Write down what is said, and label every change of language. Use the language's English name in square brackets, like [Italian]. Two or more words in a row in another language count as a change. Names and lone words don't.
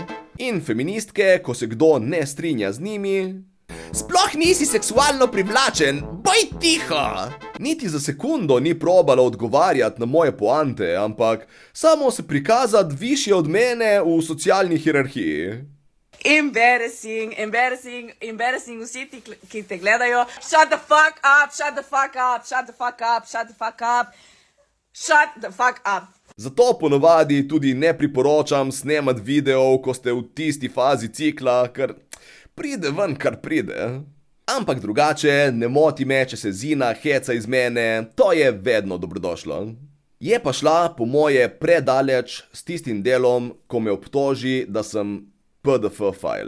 [Slovenian] In feministke, ko se kdo ne strinja z njimi, sploh nisi seksualno privlačen, boj tiho! Niti za sekundo ni probala odgovarjati na moje poante, ampak samo se prikazati višje od mene v socialni hierarhiji. Embarrassing, vsi ti, ki te gledajo. [English] Shut the fuck up, shut the fuck up, shut the fuck up, shut the fuck up, shut the fuck up. [Slovenian] Zato ponovadi tudi ne priporočam snemati videov, ko ste v tisti fazi cikla, ker pride ven, kar pride. Ampak drugače, ne moti me, če se Zina heca iz mene, to je vedno dobrodošlo. Je pa šla po moje predaleč s tistim delom, ko me obtoži, da sem [English] PDF file.